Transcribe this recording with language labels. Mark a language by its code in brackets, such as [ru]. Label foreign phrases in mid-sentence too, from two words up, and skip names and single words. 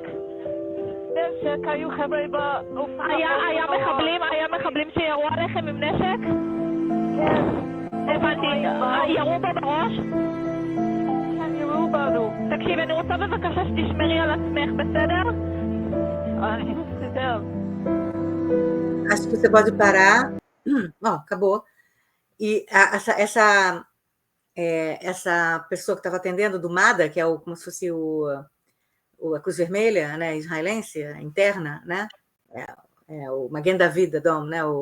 [he] נשק, היו חבר'ה באופנוע. היה מחבלים שירו עליכם עם נשק? כן. הבנתי, ירו בו בראש? כן, ירו בנו. תקשיב, אני רוצה בבקשה שתשמרי על עצמך, בסדר? אני בסדר. [pt] Acho que você pode parar. Bom, acabou. E essa pessoa que estava atendendo do MADA, que é como se fosse a Cruz Vermelha, né, israelense, interna, né, o Magen David Adom, né,